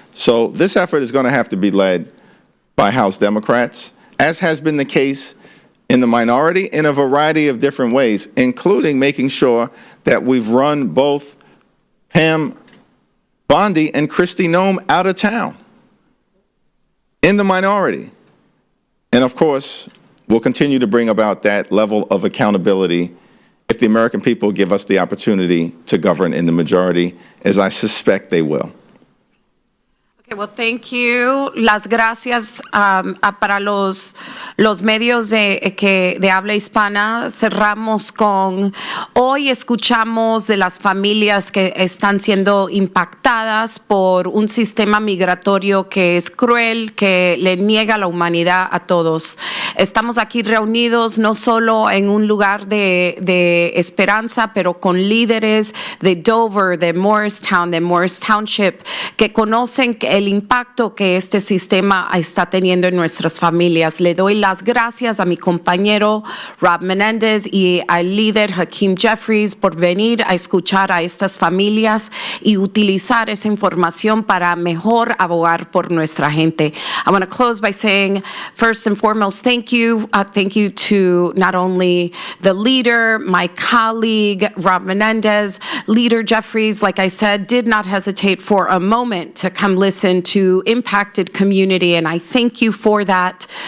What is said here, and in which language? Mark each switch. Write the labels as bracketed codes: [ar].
[en] So this effort is going to have to be led by House Democrats, as has been the case in the minority in a variety of different ways, including making sure that we've run both Pam Bondi and Kristi Noem out of town in the minority. And of course, we'll continue to bring about that level of accountability if the American people give us the opportunity to govern in the majority, as I suspect they will. Okay, well, thank you. [es] Las gracias para los medios de habla hispana. Cerramos con, hoy escuchamos de las familias que están siendo impactadas por un sistema migratorio que es cruel, que le niega la humanidad a todos. Estamos aquí reunidos no solo en un lugar de esperanza, pero con líderes de Dover, de Morris Township, que conocen el impacto que este sistema está teniendo en nuestras familias. Le doy las gracias a mi compañero Rob Menendez y al líder Hakeem Jeffries por venir a escuchar a estas familias y utilizar esa información para mejor abogar por nuestra gente. [en] I want to close by saying, first and foremost, thank you. Thank you to not only the leader, my colleague, Rob Menendez, Leader Jeffries, like I said, did not hesitate for a moment to come listen to impacted community, and I thank you for that.